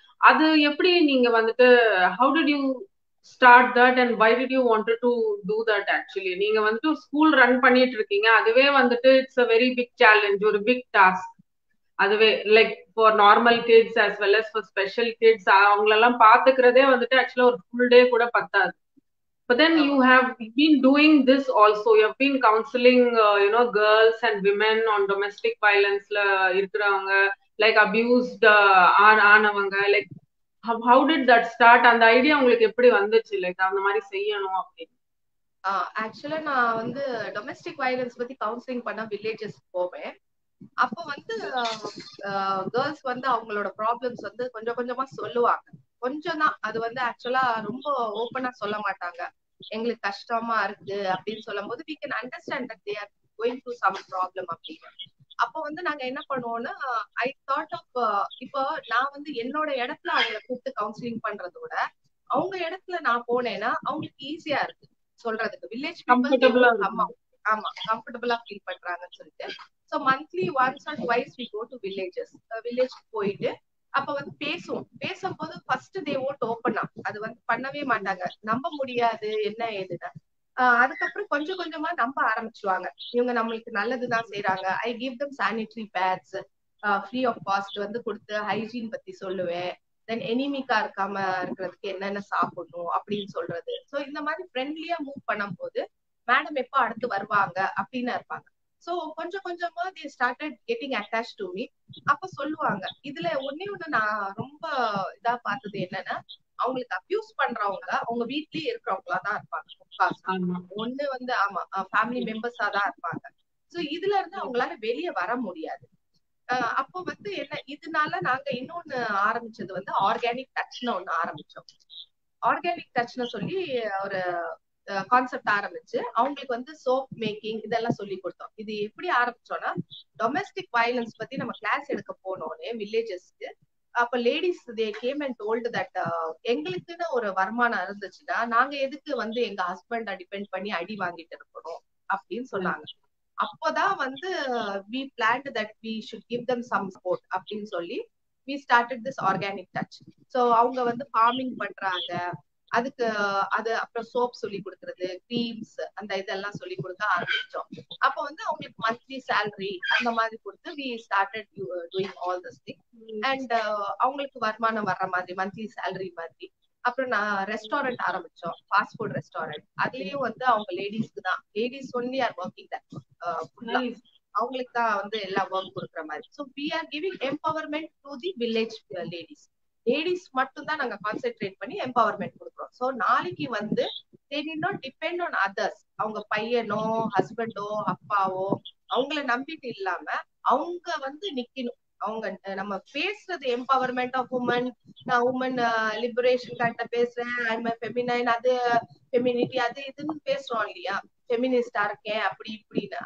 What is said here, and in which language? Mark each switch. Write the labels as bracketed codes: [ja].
[ta] அது எப்படி நீங்க வந்துட்டு [en] How did you start that and why did you wanted to do that actually? [ta] நீங்க வந்துட்டு ஸ்கூல் ரன் பண்ணிட்டு இருக்கீங்க, அதுவே வந்துட்டு [en] it's a very big challenge, [ta] ஒரு big task. அதுவே like [en] for normal kids as well as for special kids [ta] அவங்களெல்லாம் பாத்துக்கிறதே வந்துட்டு ஆக்சுவலா ஒரு ஃபுல் டே கூட பத்தாது. [en] But then you have been doing this also. You have been counseling you know girls and women on domestic violence la [ta] இருக்கிறவங்க, [en] like abused [ta] ஆனவங்க. [en] Like how did that start? [ta] அந்த idea உங்களுக்கு எப்படி வந்துச்சு like அந்த மாதிரி செய்யணும் அப்படின்னு? ஆக்சுவலா நான் வந்து டொமஸ்டிக் வயலன்ஸ் பத்தி கவுன்சிலிங் பண்ண வில்லேஜஸ் போவேன். அப்ப வந்து கேர்ள்ஸ் வந்து அவங்களோட ப்ராப்ளம்ஸ் வந்து கொஞ்சம் கொஞ்சமா சொல்லுவாங்க. கொஞ்சம் தான், அது வந்து ஆக்சுவலா ரொம்ப ஓப்பனா சொல்ல மாட்டாங்க. எங்களுக்கு கஷ்டமா இருக்கு அப்படின்னு சொல்லும் போது [en] we can understand that they are going through some problem [ta] அப்படின்னு. அப்ப வந்து நாங்க என்ன பண்ணுவோம்னா [en] I thought of [ta] இப்போ நான் வந்து என்னோட இடத்துல அவங்களை கூப்பிட்டு கவுன்சிலிங் பண்றதோட அவங்க இடத்துல நான் போனேன்னா அவங்களுக்கு ஈஸியா இருக்கு சொல்றதுக்கு. வில்லேஜ் ஆமா கம்ஃபர்டபுளா ஃபீல் பண்றாங்கன்னு சொல்லிட்டு [en] So monthly once or twice we go to villages. [ta] வில்லேஜ்க்கு போயிட்டு அப்ப வந்து பேசும்போது [en] First they won't open up. [ta] அது வந்து பண்ணவே மாட்டாங்க, நம்ப முடியாது என்ன ஏதுன்னு. அதுக்கப்புறம் கொஞ்சம் கொஞ்சமா நம்ப ஆரம்பிச்சுவாங்க, இவங்க நம்மளுக்கு நல்லதுதான் செய்யறாங்க. [en] I give them sanitary pads free of cost [ta] வந்து கொடுத்து ஹைஜீன் பத்தி சொல்லுவேன். தென் எனிமிக்கா இருக்காம இருக்கிறதுக்கு என்னென்ன சாப்பிடணும் அப்படின்னு சொல்றது. சோ இந்த மாதிரி ஃப்ரெண்ட்லியா மூவ் பண்ணும் போது மேடம் எப்ப அடுத்து வருவாங்க அப்படின்னு இருப்பாங்க. [en] so [ta] கொஞ்சம் கொஞ்சமா [en] they started getting attached to me. [ta] அப்ப சொல்லுவாங்க. இதுல ஒண்ணே ஒண்ணு நான் ரொம்ப இதா பார்த்தது என்னன்னா, அவங்களுக்கு அபியூஸ் பண்றவங்க அவங்க வீட்லயே இருக்கிறவங்களா தான் இருப்பாங்க. ஒண்ணு வந்து ஆமா ஃபேமிலி மெம்பர்ஸா தான் இருப்பாங்க. சோ இதுல இருந்து அவங்களால வெளியே வர முடியாது. அப்போ வந்து என்ன இதனால நாங்க இன்னொன்னு ஆரம்பிச்சது வந்து ஆர்கானிக் டச்னு ஒண்ணு ஆரம்பிச்சோம். ஆர்கானிக் டச்னு சொல்லி ஒரு கான்செப்ட் ஆரம்பிச்சு அவங்களுக்கு வந்து சோப் மேக்கிங் இதெல்லாம் சொல்லி கொடுத்தோம். இது எப்படி ஆரம்பிச்சோம்னா, டொமெஸ்டிக் வயலன்ஸ் பத்தி நம்ம கிளாஸ் எடுக்க போனோம்னே வில்லேஜஸ்க்கு. அப்ப ladies [en] they came and told that [ta] எங்களுக்குன்னு ஒரு வருமானம் இருந்துச்சுன்னா நாங்க எதுக்கு வந்து எங்க ஹஸ்பண்ட டிபெண்ட் பண்ணி அடி வாங்கிட்டு இருக்கணும் அப்படின்னு சொன்னாங்க. அப்போதான் வந்து [en] we planned that we should give them some support [ta] அப்படின்னு சொல்லி [en] we started this organic touch. [ta] so அவங்க வந்து ஃபார்மிங் பண்றாங்க. அதுக்கு அது அப்புறம் சோப் சொல்லி கொடுக்கறது, கிரீம்ஸ் அந்த இதெல்லாம் சொல்லி கொடுக்க ஆரம்பிச்சோம். அப்ப வந்து அவங்களுக்கு மந்த்லி சேலரி அந்த மாதிரி கொடுத்து [en] we started doing all this thing. [ta] and அவங்களுக்கு வருமானம் வர்ற மாதிரி மந்த்லி சேலரி மாதிரி. அப்புறம் நான் ரெஸ்டாரண்ட் ஆரம்பிச்சோம், ஃபாஸ்ட் ஃபுட் ரெஸ்டாரண்ட். அதுலயும் வந்து அவங்க லேடிஸ்க்கு தான், [en] Ladies only are working that. [ta] அவங்களுக்கு தான் வந்து எல்லா ஒர்க் கொடுக்குற மாதிரி. [en] So we are giving empowerment to the village ladies. [ta] Ladies மட்டும் தான் நாங்க கான்சென்ட்ரேட் பண்ணி எம்பவர்மெண்ட் கொடுக்குறோம். [en] so [ta] நாளைக்கு வந்து [en] they did not depend on others. [ta] அவங்க பையனோ ஹஸ்பண்டோ அப்பாவோ அவங்கள நம்பிட்டு இல்லாம அவங்க வந்து நிக்கணும். அவங்க நம்ம பேசுறது எம்பவர்மெண்ட் ஆஃப் உமன், நான் உமன் லிபரேஷன் கிட்ட பேசுறேன், [en] I'm feminine, [ta] அது ஃபெமினிட்டி அது இதுன்னு பேசுறோம் இல்லையா, ஃபெமினிஸ்டா இருக்கேன் அப்படி இப்படின்னு.